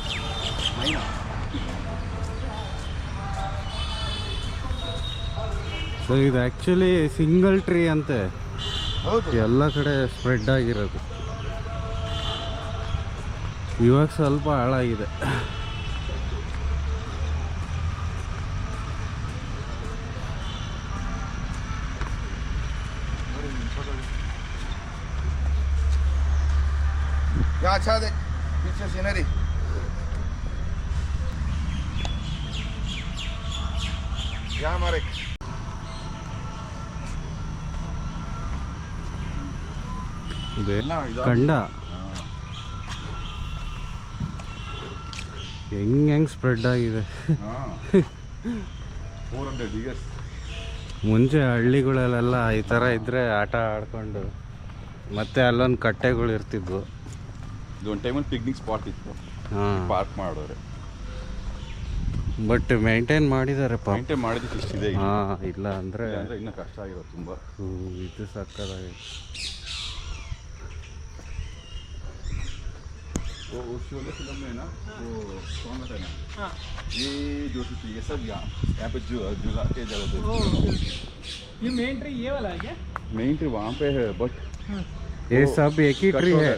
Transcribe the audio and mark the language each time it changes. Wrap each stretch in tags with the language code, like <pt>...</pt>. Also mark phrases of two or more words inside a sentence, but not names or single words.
<kn>ಸೊ ಇದು</kn> <en>actually single tree</en> <kn>ಅಂತೆ. ಎಲ್ಲ ಕಡೆ ಸ್ಪ್ರೆಡ್ ಆಗಿರೋದು. ಇವಾಗ ಸ್ವಲ್ಪ ಹಾಳಾಗಿದೆ.</kn> <hi>अच्छा देख पीछे सीनरी. यहाँ हमारे</hi> <kn>ಕಂಡ ಹೆಂಗೆ ಸ್ಪ್ರೆಡ್ ಆಗಿದೆ.</kn> <en>400 years.</en> <kn>ಮುಂಚೆ ಹಳ್ಳಿಗಳಲ್ಲೆಲ್ಲ ಈ ಥರ ಇದ್ದರೆ ಆಟ ಆಡ್ಕೊಂಡು ಮತ್ತೆ ಅಲ್ಲೊಂದು ಕಟ್ಟೆಗಳು ಇರ್ತಿದ್ವು. ಇದೊಂದು ಟೈಮಲ್ಲಿ</kn> <en>picnic spot</en> <kn>ಇತ್ತು. ಹಾಂ, ಪಾರ್ಕ್ ಮಾಡೋರೆ.</kn> <en>but maintain</en> <kn>ಮಾಡಿದ್ದಾರೆ. ಮೇಂಟೈನ್ ಮಾಡಿದ್ದಕ್ಕೆ ಇಷ್ಟಿದೆ. ಹಾಂ, ಇಲ್ಲ ಅಂದರೆ ಇನ್ನೂ ಕಷ್ಟ ಆಗಿರೋದು ತುಂಬ. ಇದು ಸಕ್ಕದಾಗಿ.</kn> <hi>वो शोले फिल्म में ना वो सॉन्ग था ना, हाँ ये जो ये सब यहाँ पे जुगा के जगह ओह, ये</hi> <en>main tree</en> <hi>ये वाला है क्या?</hi> <en>main tree</en> <hi>वहाँ पे है, बट ये सब एक ही ट्री है.</hi>